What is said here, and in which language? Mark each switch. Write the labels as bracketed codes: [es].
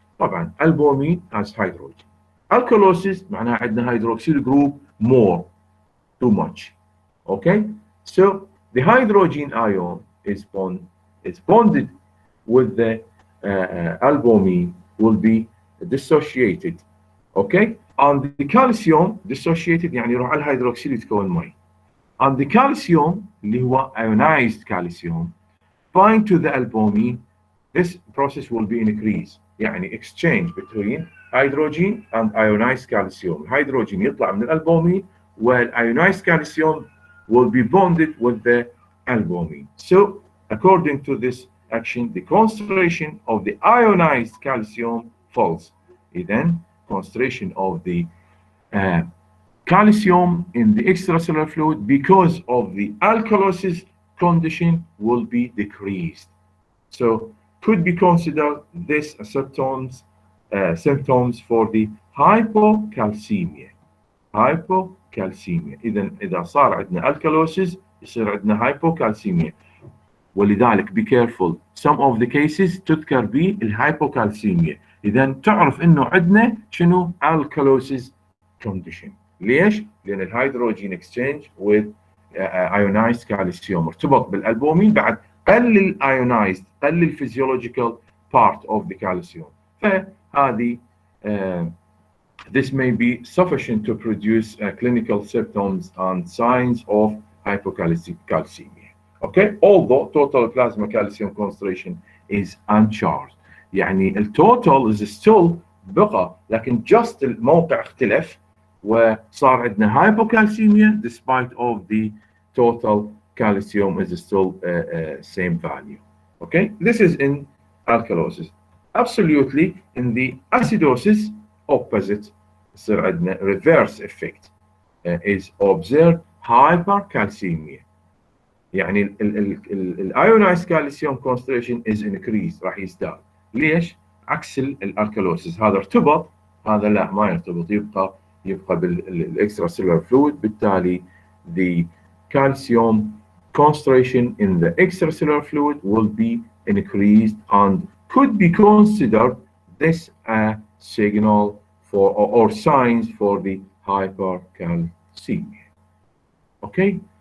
[ar] طبعا [en] albumin has hydrogen. Alkalosis [ar] معناها عندنا [en] hydroxyl group more, too much. Okay, so the hydrogen ion is bonded with the albumin will be dissociated. Okay, and the calcium dissociated [ar] يعني يروح على الهيدروكسيل يتكون مي. [en] And the calcium [ar] اللي هو [en] ionized calcium bind to the albumin. This process will be increased يعني exchange between hydrogen and ionized calcium. Hydrogen [ar] يطلع من الالبومين [en] والionized calcium will be bonded with the albumin. So according to this action the concentration of the ionized calcium falls. Then concentration of the calcium in the extracellular fluid because of the alkalosis condition will be decreased. So could be considered this symptoms for the hypocalcemia. [ar] hypocalcemia إذا صار عندنا alkalosis يصير عندنا hypocalcemia. ولذلك [en] be careful some of the cases [ar] تذكر بالهايبوكالسيميا. إذا تعرف إنه عندنا شنو [en] alkalosis condition. [ar] ليش؟ لأن الهيدروجين [en] exchange with ionized calcium [ar] ارتبط بالألبومين بعد قلل [en] ionized قلل physiological part of the calcium. [ar] فهذه [en] this may be sufficient to produce clinical symptoms and signs of hypocalcemia. Okay, although total plasma calcium concentration is uncharged. [ar] يعني التوتال [en] is still [ar] بقى لكن [en] just [ar] الموقع اختلف وصار عندنا [en] hypocalcemia despite of the total calcium is still same value. Okay, this is in alkalosis. Absolutely in the acidosis opposite [ar] يصير عندنا [en] reverse effect is observed hypercalcemia. يعني الايونايز calcium concentration is increase [ar] راح يزداد. ليش؟ عكس الالكالوسيس هذا ارتبط هذا لا ما يرتبط يبقى بالاكسترا سيلولار فلويد. [en] بالتالي the calcium concentration in the extracellular fluid will be increased and could be considered this a signal for or signs for the hypercalcemia. Okay.